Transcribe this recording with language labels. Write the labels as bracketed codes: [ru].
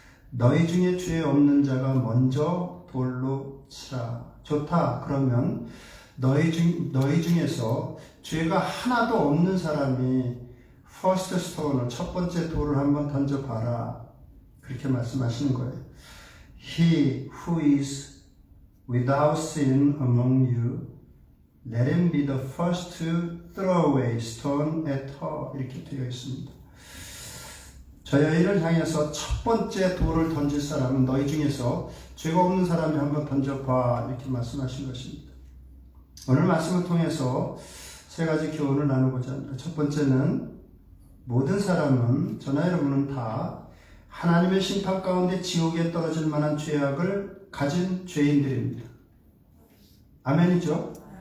[ko] 너희 중에 죄 없는 자가 먼저 돌로 치라. 좋다. 그러면 너희 중에서 죄가 하나도 없는 사람이 first stone을 첫 번째 돌을 한번 던져봐라. 그렇게 말씀하시는 거예요. [en] He who is without sin among you, let him be the first to throw away stone at her. [ko] 이렇게 되어 있습니다. 저 여인을 향해서 첫 번째 돌을 던질 사람은 너희 중에서 죄가 없는 사람이 한번 던져봐. 이렇게 말씀하신 것입니다. 오늘 말씀을 통해서 세 가지 교훈을 나누고자 합니다. 첫 번째는 모든 사람은, 저나 여러분은 다 하나님의 심판 가운데 지옥에 떨어질 만한 죄악을 가진 죄인들입니다. 아멘이죠?